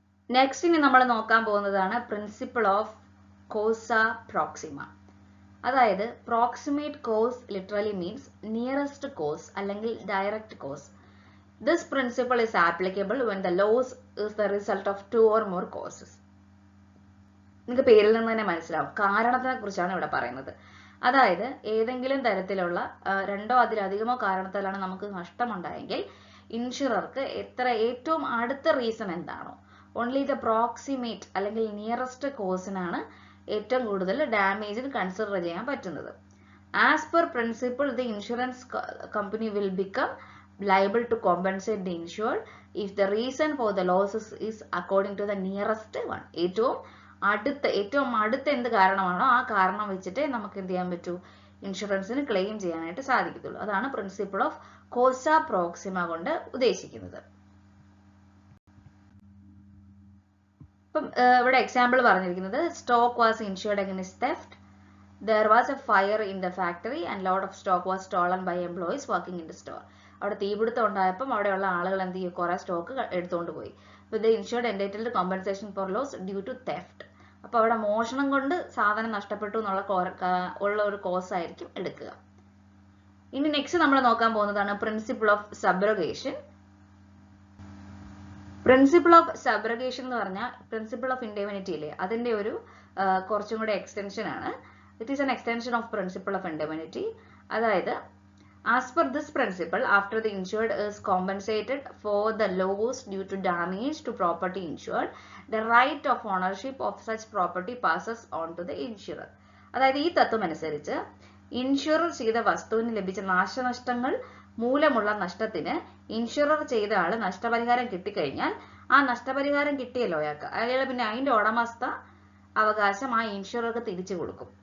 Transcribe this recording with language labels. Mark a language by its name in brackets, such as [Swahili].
[Malayalam] Next ഇനി നമ്മൾ നോക്കാൻ പോകുന്നതാണ് പ്രിൻസിപ്പിൾ ഓഫ് കോസ പ്രോക്സിമ. അതായത് [English] proximate cause literally means nearest cause [Malayalam] അല്ലെങ്കിൽ [English] Direct cause. This principle is applicable when the loss is the result of 2 or more causes. [Malayalam] നിങ്ങൾക്ക് പേരിൽ നിന്ന് തന്നെ മനസ്സിലാവും, കാരണത്തിനെ കുറിച്ചാണ് ഇവിടെ പറയുന്നത്. അതായത് ഏതെങ്കിലും തരത്തിലുള്ള 2ഓ അതിലധികമോ കാരണത്താലാണ് നമുക്ക് നഷ്ടമുണ്ടായെങ്കിൽ ഇൻഷുറർക്ക് ഏറ്റവും അടുത്ത റീസൺ എന്താണോ, [English] only the proximate [Malayalam] അല്ലെങ്കിൽ നിയറസ്റ്റ് കോസിനാണ് ഏറ്റവും കൂടുതൽ ഡാമേജിന് കൺസിഡർ ചെയ്യാൻ പറ്റുന്നത്. [English] As per principle, the insurance company will become liable to compensate the insured if the reason for the losses is according to the nearest one. [Malayalam] ഏറ്റവും അടുത്ത എന്ത് കാരണമാണോ ആ കാരണം വെച്ചിട്ട് നമുക്ക് എന്ത് ചെയ്യാൻ പറ്റൂ, ഇൻഷുറൻസിന് ക്ലെയിം ചെയ്യാനായിട്ട് സാധിക്കത്തുള്ളൂ. അതാണ് പ്രിൻസിപ്പിൾ ഓഫ് കോസ പ്രോക്സിമ കൊണ്ട് ഉദ്ദേശിക്കുന്നത്. ഇപ്പം ഇവിടെ എക്സാമ്പിൾ പറഞ്ഞിരിക്കുന്നത്, [English] Stock was insured against theft. There was a fire in the factory and lot of stock was stolen by employees working in the store. [Malayalam] അവിടെ തീപിടുത്തം ഉണ്ടായപ്പോൾ അവിടെയുള്ള ആളുകൾ എന്ത് ചെയ്യും, കുറെ സ്റ്റോക്ക് എടുത്തുകൊണ്ട് പോയി. അപ്പോൾ [English] the insured entitled compensation for loss due to theft. [Malayalam] അപ്പോൾ അവിടെ മോഷണം കൊണ്ട് സാധനം നഷ്ടപ്പെട്ടു എന്നുള്ള ഒരു കോസ് ആയിരിക്കും എടുക്കുക. ഇനി നെക്സ്റ്റ് നമ്മൾ നോക്കാൻ പോകുന്നതാണ് പ്രിൻസിപ്പിൾ ഓഫ് സബ്രഗേഷൻ. പ്രിൻസിപ്പിൾ ഓഫ് സബ്രഗേഷൻ എന്ന് പറഞ്ഞാൽ പ്രിൻസിപ്പിൾ ഓഫ് ഇൻഡെമിനിറ്റി ഇല്ലേ, അതിന്റെ ഒരു കുറച്ചും കൂടെ എക്സ്റ്റൻഷൻ ആണ്. [English] It is an extension of principle of indemnity. [Malayalam] അതായത് [English] as per this principle, after the insured is compensated for the loss due to damage to property insured, the right of ownership of such property passes on to the insurer. [Malayalam] അതായത് ഈ തത്വം അനുസരിച്ച് insurer ചെയ്ത വസ്തുവിന് ലഭിച്ച നാശനഷ്ടങ്ങൾ മൂലമുള്ള നഷ്ടത്തിന് insurer ചെയ്ത ആള് നഷ്ടപരിഹാരം കിട്ടിക്കഴിഞ്ഞാൽ ആ നഷ്ടപരിഹാരം കിട്ടിയല്ലോ അയാൾ പിന്നെ അതിന്റെ ഉടമസ്ഥ അവകാശം ആ ഇൻഷുറർക്ക് തിരിച്ചു കൊടുക്കും.